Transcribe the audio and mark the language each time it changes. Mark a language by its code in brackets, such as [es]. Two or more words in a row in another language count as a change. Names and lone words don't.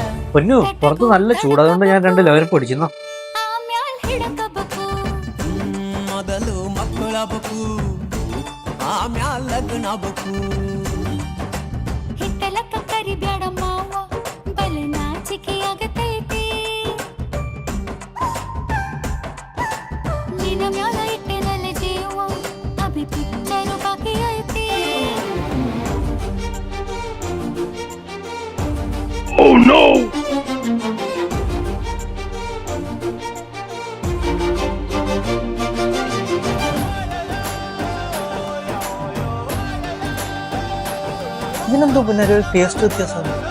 [ml] പൊന്നു പുറത്ത് നല്ല ചൂട്, അതുകൊണ്ട് ഞാൻ 2 ലെവൽ പൊടിക്കുന്നു. [kn] ಮೊದಲು ಮಕ್ಕಳಬೇಕು ಆಮ್ಯಾಲ ಲಗ್ನಬೇಕು. ಹಿತ್ತಲಕ್ಕ ಕರಿಬ್ಯಾಡ ಮಾವ ಬಲ ನಾಚಿಕೆ ಆಗತೈತಿ. ನಿನ ಮ್ಯಾಲ ಇಟ್ಟೆನಲ್ಲ ಜೀವ [hi] अभी पिक्चर बाकी [kn] ಐತಿ. [en] Oh no! [ml] ഇതിനെന്തോ പിന്നെ ഒരു ടേസ്റ്റ് വ്യത്യാസം.